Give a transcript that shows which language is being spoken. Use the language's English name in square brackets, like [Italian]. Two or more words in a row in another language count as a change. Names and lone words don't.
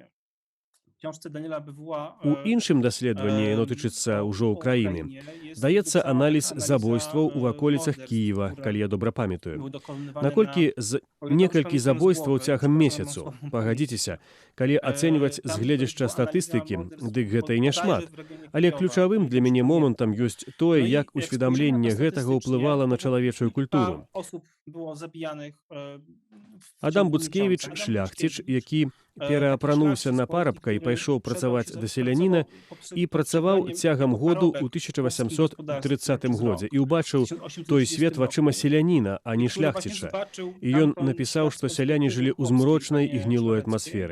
[Belarusian] У іншым даследаванні, яно тычыцца ўжо ўкраіны, даецца аналіз забойстваў у ваколіцах Кіева, калі я добра памятаю. Наколькі некалькі забойстваў цягам месяцу. Пагадзіцеся, калі ацэньваць з гледзяшча статыстыкі, дык гэта і няшмат. Але ключавым для мяне момантам ёсць тое, як усведамленне гэтага ўплывала на чалавечую культуру. [Polish] było zabijanych w Адам ciągu Буцкевіч miesiąca. [Belarusian] шляхціч, які пераапрануўся на парабка і пайшоў працаваць да селяніна і працаваў цягам году ў 1830 годзе і ўбачыў той свет вачыма селяніна, а не шляхціча. І ён напісаў, што сяляне жылі ў змрочнай і гнілой атмасферы.